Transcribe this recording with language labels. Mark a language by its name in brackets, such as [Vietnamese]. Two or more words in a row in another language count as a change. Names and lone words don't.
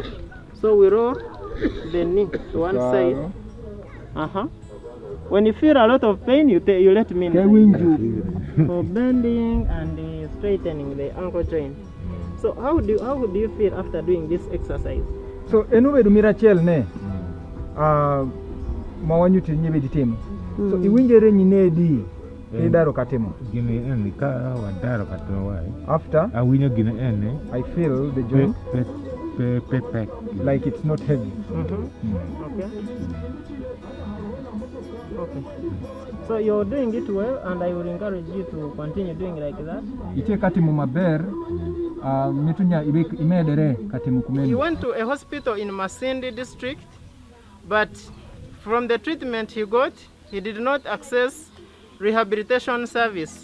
[English] So we roll the knee to one side. When you feel a lot of pain, you let me know. For bending and straightening the ankle joint. So how do you feel after doing this exercise? [Acoli] So enuwe dumira chel ne mawanyuti nyebe ditem. So iwinjere nyine di idaro katemo. Gine ene ka wadaro katemo wai. After awinyo gine ene, [English] I feel the joint like it's not heavy. Okay. Okay. So you're doing it well, and I will encourage you to continue doing like that. He went to a hospital in Masindi district, but from the treatment he got, he did not access rehabilitation service.